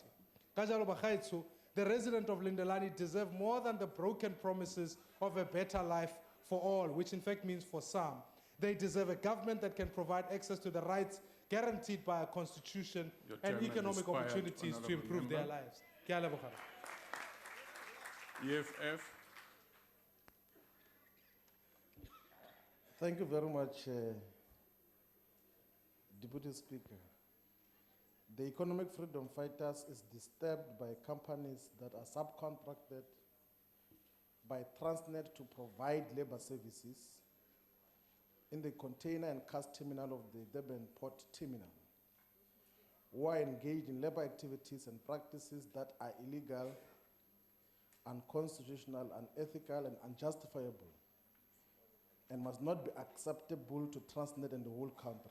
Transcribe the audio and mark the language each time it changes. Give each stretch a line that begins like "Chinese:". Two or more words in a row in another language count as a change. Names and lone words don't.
Tswana: Kajalo bagaetsho,
English: the residents of Lindelane deserve more than the broken promises of a better life for all, which in fact means for some. They deserve a government that can provide access to the rights guaranteed by a constitution and economic opportunities to improve their lives.
Tswana: Ke a leboga.
English: EFF. Thank you very much, Deputy Speaker. The economic freedom fighters is disturbed by companies that are subcontracted by Transnet to provide labor services in the container and cast terminal of the Durban Port Terminal, who are engaged in labor activities and practices that are illegal, unconstitutional, unethical, and unjustifiable, and must not be acceptable to Transnet and the whole country.